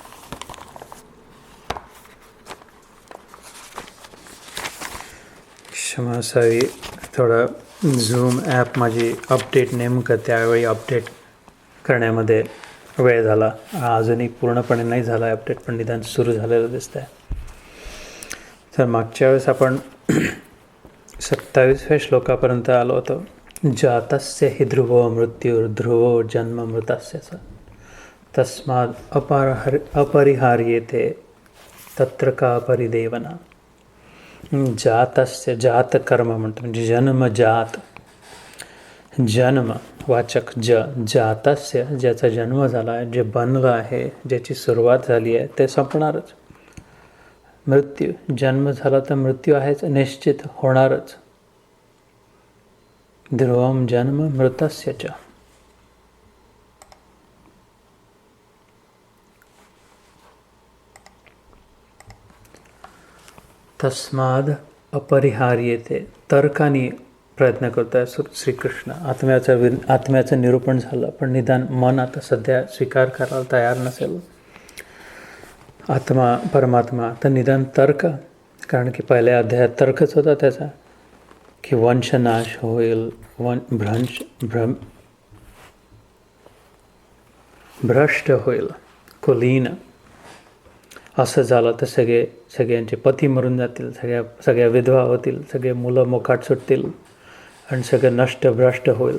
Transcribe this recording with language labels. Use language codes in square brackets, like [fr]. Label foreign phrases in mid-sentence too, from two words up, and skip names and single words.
[mr] क्षमा असावी, थोडा झूम ॲप माझी अपडेट नेमकं त्यावेळी अपडेट करण्यामध्ये वेळ झाला. अजूनही पूर्णपणे नाही झाला आहे अपडेट, पण निदान सुरू झालेलं दिसतं आहे. तर मागच्या वेळेस आपण 27व्या श्लोकापर्यंत आलो होतो. [sa] जातस्य हि ध्रुवो मृत्युर्ध्रुवो जन्म मृतस्यच तस्माद् अपरिहार्येते तत्र का परिदेवना. [mr] जातस्य, जात कर्म म्हणतो म्हणजे जन्मजात, जन्म वाचक जातस्य, ज्याचा जन्म झाला आहे, जे बनलं आहे, ज्याची सुरुवात झाली आहे ते संपणारच. मृत्यू, जन्म झाला तर मृत्यू आहेच, निश्चित होणारच. [sa] ध्रुवम जन्म मृतस्य च. तस्माद अपरिहार्येते, [mr] तर्काने प्रयत्न करतो आहे श्रीकृष्ण. आत्म्याचं निरूपण झालं, पण निदान मन आता सध्या स्वीकार करायला तयार नसेल. आत्मा परमात्मा तर निदान तर्क, कारण की पहिल्या अध्यायात तर्कच होता त्याचा, की वंशनाश होईल, भ्रष्ट होईल, कुलीन असं झालं तर सगळ्यांचे पती मरून जातील, सगळ्या विधवा होतील, सगळे मुलं मोकाट सुटतील आणि सगळं नष्टभ्रष्ट होईल.